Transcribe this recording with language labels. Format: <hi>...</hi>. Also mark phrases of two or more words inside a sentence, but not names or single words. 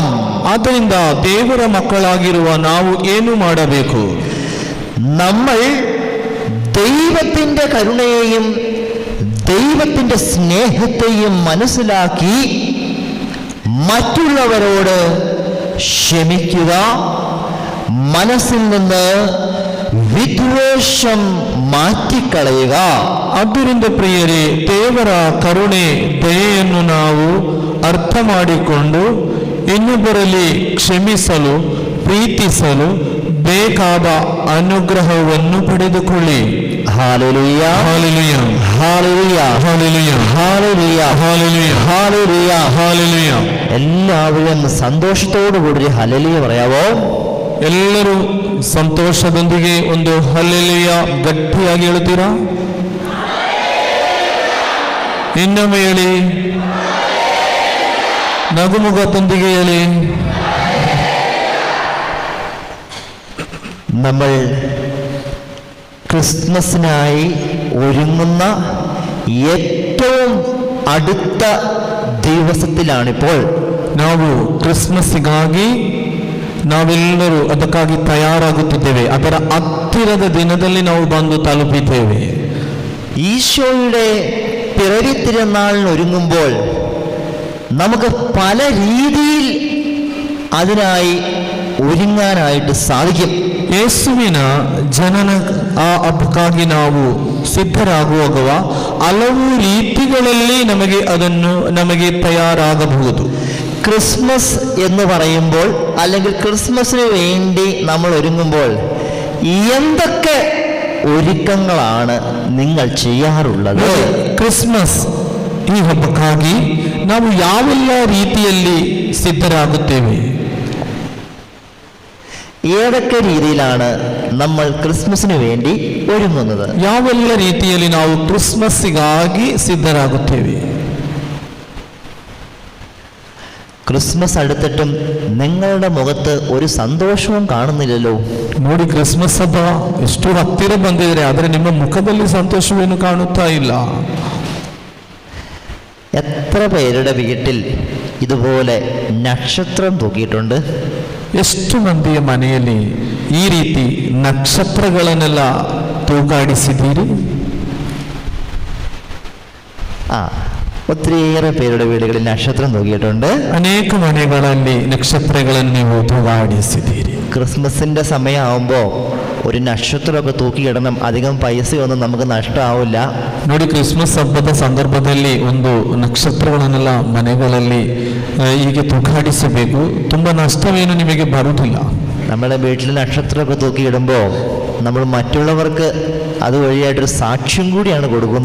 <kn>ಆದ್ದರಿಂದ ದೇವರ ಮಕ್ಕಳಾಗಿರುವ ನಾವು ಏನು ಮಾಡಬೇಕು?</kn> <ml>നമ്മൾ ദൈവത്തിന്റെ കരുണയെയും ദൈവത്തിന്റെ സ്നേഹത്തെയും മനസ്സിലാക്കി മറ്റുള്ളവരോട് ക്ഷമിക്കുക, മനസ്സിൽ നിന്ന് വിദ്വേഷം മാറ്റിക്കളയുക.</ml> <kn>ಆದ್ದರಿಂದ ಪ್ರಿಯರೇ, ದೇವರ ಕರುಣೆ, ದಯೆಯನ್ನು ನಾವು ಅರ್ಥ ಮಾಡಿಕೊಂಡು ಇನ್ನೊಬ್ಬರಲ್ಲಿ ಕ್ಷಮಿಸಲು, ಪ್ರೀತಿಸಲು ಬೇಕಾದ ಅನುಗ್ರಹವನ್ನು ಪಡೆದುಕೊಳ್ಳಿ. ಹಾಲೆಲೂಯ, ಹಾಲೆಲೂಯ, ಹಾಲೆಲೂಯ, ಹಾಲೆಲೂಯ, ಹಾಲೆಲೂಯ, ಹಾಲೆಲೂಯ, ಹಾಲೆಲೂയ, ಹಾಲೆಲೂಯ.</kn> <ml>എല്ലാവരും സന്തോഷത്തോടു കൂടി ഹല്ലേലൂയ പറയാവോ?</ml> <kn>ಎಲ್ಲರೂ ಸಂತೋಷದೊಂದಿಗೆ ಒಂದು ಹಲ್ಲೆಲೂಯ ಗಟ್ಟಿಯಾಗಿ ಹೇಳುತ್ತೀರಾ? ಇನ್ನೊಮ್ಮೆ ಹೇಳಿ, ನಗುಮುಖದೊಂದಿಗೆ ಹೇಳಿ.</kn> <ml>നമ്മൾ ക്രിസ്മസിനായി ഒരുങ്ങുന്ന ഏറ്റവും അടുത്ത ദിവസത്തിലാണിപ്പോൾ.</ml> <kn>ನಾವು ಕ್ರಿಸ್ಮಸ್ಸಿಗಾಗಿ ನಾವೆಲ್ಲರೂ ಅದಕ್ಕಾಗಿ ತಯಾರಾಗುತ್ತಿದ್ದೇವೆ. ಅದರ ಹತ್ತಿರದ ದಿನದಲ್ಲಿ ನಾವು ಬಂದು ತಲುಪಿದ್ದೇವೆ.</kn> <ml>ഈശോയുടെ പിറവി തിരുനാളിന് ഒരുങ്ങുമ്പോൾ നമുക്ക് പല രീതിയിൽ അതിനായി ഒരുങ്ങാനായിട്ട് സാധിക്കും.</ml> <kn>ಯೇಸುವಿನ ಜನನ ಆ ಹಬ್ಬಕ್ಕಾಗಿ ನಾವು ಸಿದ್ಧರಾಗುವಾಗ ಹಲವು ರೀತಿಗಳಲ್ಲಿ ನಮಗೆ ತಯಾರಾಗಬಹುದು.</kn> <ml>ക്രിസ്മസ് എന്ന് പറയുമ്പോൾ അല്ലെങ്കിൽ ക്രിസ്മസിന് വേണ്ടി നമ്മൾ ഒരുങ്ങുമ്പോൾ എന്തൊക്കെ ഒരുക്കങ്ങളാണ് നിങ്ങൾ ചെയ്യാറുള്ളത്?</ml> <kn>ಕ್ರಿಸ್ಮಸ್ ಈ ಹಬ್ಬಕ್ಕಾಗಿ ನಾವು ಯಾವೆಲ್ಲ ರೀತಿಯಲ್ಲಿ ಸಿದ್ಧರಾಗುತ್ತೇವೆ?</kn> <ml>ഏതൊക്കെ രീതിയിലാണ് നമ്മൾ ക്രിസ്മസിന് വേണ്ടി ഒരുങ്ങുന്നത്?</ml> <kn>ಯಾವೆಲ್ಲ ರೀತಿಯಲ್ಲಿ ನಾವು ಕ್ರಿಸ್ಮಸ್ಸಿಗಾಗಿ ಸಿದ್ಧರಾಗುತ್ತೇವೆ?</kn> <ml>ക്രിസ്മസ് അടുത്തിട്ടും നിങ്ങളുടെ മുഖത്ത് ഒരു സന്തോഷവും കാണുന്നില്ലല്ലോ.</ml> <kn>ನೋಡಿ, ಕ್ರಿಸ್ಮಸ್ ಹಬ್ಬ ಎಷ್ಟು ಹತ್ತಿರ ಬಂದಿದ್ರೆ ಆದರೆ ನಿಮ್ಮ ಮುಖದಲ್ಲಿ ಸಂತೋಷವೇನು ಕಾಣುತ್ತಾ ಇಲ್ಲ.</kn> <ml>എത്ര പേരുടെ വീട്ടിൽ ഇതുപോലെ നക്ഷത്രം തൂക്കിയിട്ടുണ്ട്?</ml> <kn>ಎಷ್ಟು ಮಂದಿಯ ಮನೆಯಲ್ಲಿ ಈ ರೀತಿ ನಕ್ಷತ್ರಗಳನ್ನೆಲ್ಲ ತೂಗಾಡಿಸಿದ್ದೀರಿ?</kn> <ml>ഒത്തിരിയേറെ പേരുടെ വീടുകളിൽ നക്ഷത്രം തൂക്കിയിട്ടുണ്ട്.</ml> <kn>ಅನೇಕ ಮನೆಗಳಲ್ಲಿ ನಕ್ಷತ್ರಗಳನ್ನು ನೀವು ತೂಗಾಡಿಸಿದ್ದೀರಿ.</kn> <ml>ക്രിസ്മസിന്റെ സമയമാകുമ്പോൾ ഒരു നക്ഷത്രമൊക്കെ തൂക്കിയിടണം. അധികം പൈസയൊന്നും നമുക്ക് നഷ്ടമാവില്ല.</ml> <kn>ನೋಡಿ, ಕ್ರಿಸ್ಮಸ್ ಹಬ್ಬದ ಸಂದರ್ಭದಲ್ಲಿ ಒಂದು ನಕ್ಷತ್ರಗಳನ್ನೆಲ್ಲ ಮನೆಗಳಲ್ಲಿ ಹೀಗೆ ತೂಗಾಡಿಸಬೇಕು. ತುಂಬಾ ನಷ್ಟವೇನು ನಿಮಗೆ ಬರುವುದಿಲ್ಲ.</kn> <ml>നമ്മുടെ വീട്ടിൽ നക്ഷത്രമൊക്കെ തൂക്കിയിടുമ്പോൾ നമ്മൾ മറ്റുള്ളവർക്ക് അതുവഴിയായിട്ടൊരു സാക്ഷ്യം കൂടിയാണ് കൊടുക്കുന്നത്.</ml>